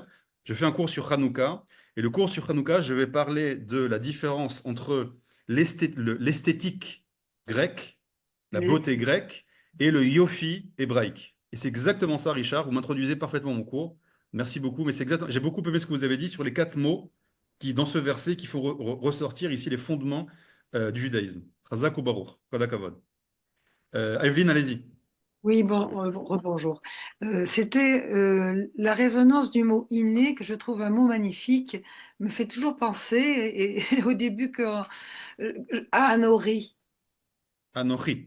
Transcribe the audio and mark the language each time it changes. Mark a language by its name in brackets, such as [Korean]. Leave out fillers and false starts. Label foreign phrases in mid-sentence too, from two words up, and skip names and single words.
[French] Je fais un cours sur Hanouka, et le cours sur Hanouka, je vais parler de la différence entre l'esthétique grec, la Les- beauté grecque et le yofi hébraïque. Et c'est exactement ça, Richard. Vous m'introduisez parfaitement mon cours. Merci beaucoup. Mais c'est exactement. J'ai beaucoup aimé ce que vous avez dit sur les 4 mots qui, dans ce verset, qu'il faut ressortir ici les fondements du judaïsme. [Hebrew] חזק וברוך. כל הכבוד. [French] Evelyne, allez-y. Oui, bonjour. C'était la résonance du mot inné, que je trouve un mot magnifique, me fait toujours penser, et au début, à Anori. Anochi.